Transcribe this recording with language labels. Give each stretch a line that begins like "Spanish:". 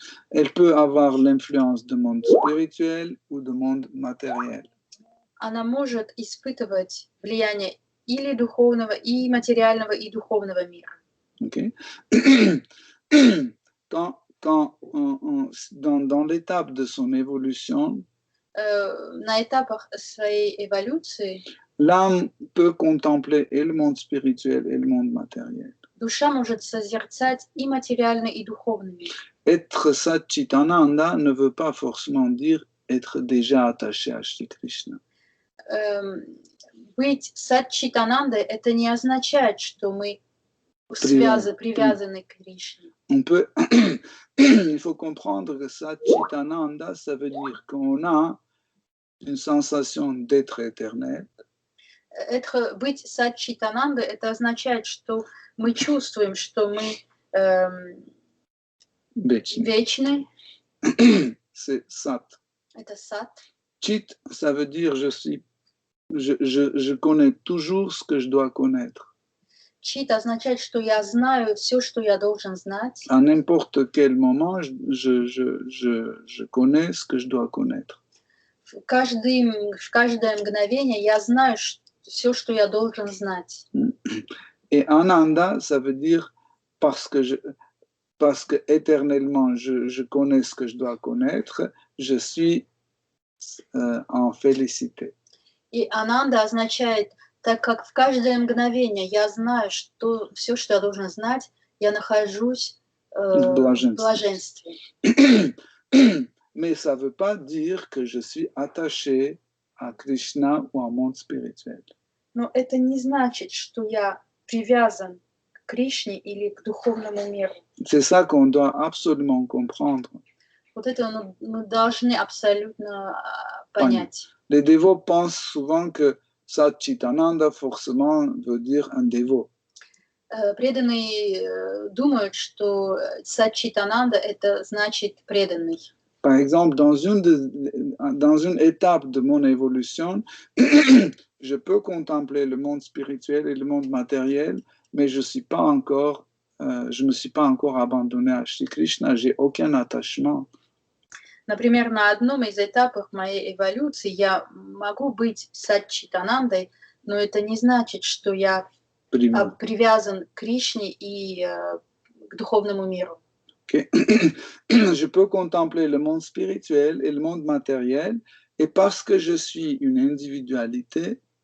French: Elle peut avoir l'influence du monde spirituel ou du monde matériel.
Russian: Она может испытывать влияние или духовного, и материального, и духовного мира.
English: Okay?
French: Dans l'étape de son évolution,
Russian: На этапах своей эволюции
French: l'âme peut contempler et le monde spirituel et le monde matériel.
Russian: душа может созерцать и материальный, и духовный мир.
French: Être Satchitananda ne veut pas forcément dire être déjà attaché à Shri Krishna.
Russian: Быть Сатчитанандой — это не означает, что мы привязаны к Кришне.
French: On peut, il faut comprendre que Satchitananda, ça veut dire qu'on a une sensation d'être éternel.
Russian: Быть Сатчитанандой — это означает, что мы чувствуем, что мы вечны.
French: C'est Sat.
Russian: Это Сат.
French: Chit, ça veut dire je connais toujours ce que je dois connaître.
Russian: Чит означает, что я знаю все, что я должен знать.
French: À n'importe quel moment, je connais ce que je dois connaître.
Russian: В каждое мгновение я знаю все, что я должен знать.
French: Et Ananda, ça veut dire parce que éternellement je connais ce que je dois connaître, je suis en félicité.
Russian: И Ананда означает, так как в каждое мгновение я знаю, что все, что я должен знать, я нахожусь в блаженстве.
French: Mais ça ne veut pas dire que je suis attaché à Krishna ou au monde spirituel.
Russian: Но это не значит, что я привязан к Кришне или к духовному миру.
French: C'est ça qu'on doit absolument comprendre.
Russian: Вот это мы должны абсолютно понять.
French: Les dévots pensent souvent que Satchitananda forcément veut dire un dévot.
Russian: Преданные думают, что Сатчитананда — это значит преданный.
French: Par exemple, dans une étape de mon évolution, je peux contempler le monde spirituel et le monde matériel, mais je me suis pas encore abandonné à Shri Krishna, j'ai aucun attachement.
Russian: Например, на одном из этапов моей эволюции я могу быть Сатчитанандой, но это не значит, что я привязан к Кришне и к духовному миру.
English: Okay.
French: Je peux contempler le monde spirituel et le monde matériel, et parce que je suis une individualité,